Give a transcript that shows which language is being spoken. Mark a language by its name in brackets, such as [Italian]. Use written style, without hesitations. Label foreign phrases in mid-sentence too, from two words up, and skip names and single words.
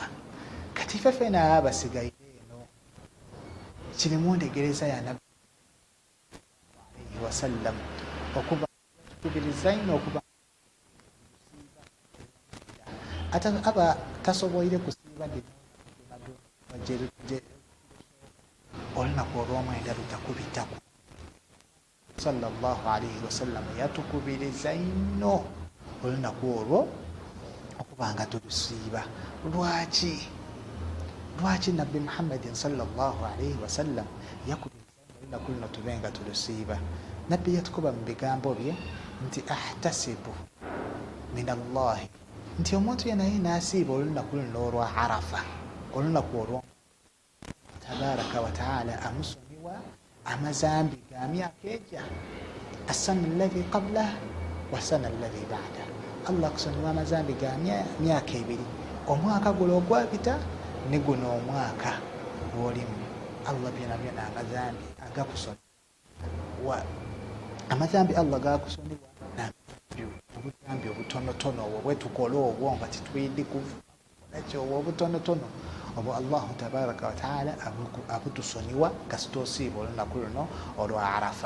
[Ganda] Kati ffe feena abasigaire eno kirimu ndegereza ya nabbi alayhi wasallam okuba tukubiriza ino okuba ate aba tasoboire kusiiba olunaku olw'omwenda lutakubitaku. [Arabic] صلى الله عليه وسلم [Ganda] yatukubiriza ino olunaku olwo okuba nga tulusiiba. Lwaki nabbi Muhammadin [Arabic] صلى الله عليه وسلم [Ganda] yakubiriza olunaku luno tube nga tulusiiba? Nabbi yatukuba mu bigambo bye nti [Arabic] أحتسب من الله, [Ganda] nti omuntu yenaye naasiiba olunaku luno olwa Arafa, olunaku olwo [Arabic] تبارك وتعالى [Ganda] amusonyiwa amazambi ga myaka ejja, [Arabic] السنة التي قبله والسنة التي بعده. [Ganda] Allah akusonyiwa amazambi ga myaka 2, omwaka gulo ogwapita ne guno omwaka gwolimu. Allah byona amazambi agakusonyiwa, amazambi Allah gakusonyiwa obuzambi obutonotono obwo bwetukola obwo nga titwidde kuvunakyo obwo obutonotono obwo Allahu [Arabic] تبارك وتعالى [Ganda] abutusonyiwa kasita osiiba olunaku luno olwa Arafa.